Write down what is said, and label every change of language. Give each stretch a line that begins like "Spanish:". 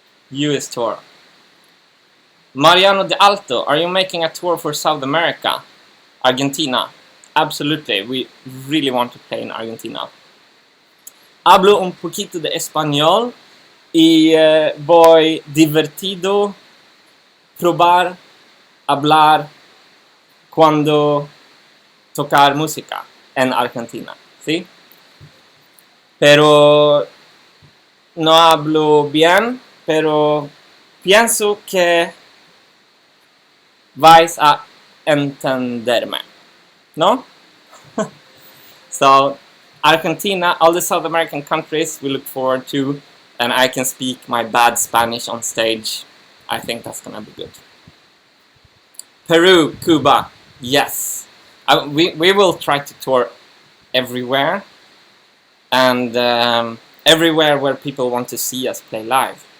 English: US tour. Mariano de Alto, are you making a tour for South America? Argentina? Absolutely, we really want to play in Argentina.
Spanish: Hablo un poquito de español y voy divertido probar hablar cuando tocar música en Argentina, ¿sí? Pero no hablo bien, pero pienso que vais a entenderme, ¿no?
English: So, Argentina, all the South American countries we look forward to, and I can speak my bad Spanish on stage. I think that's gonna be good. Peru, Cuba, yes. We will try to tour everywhere, and everywhere where people want to see us play live.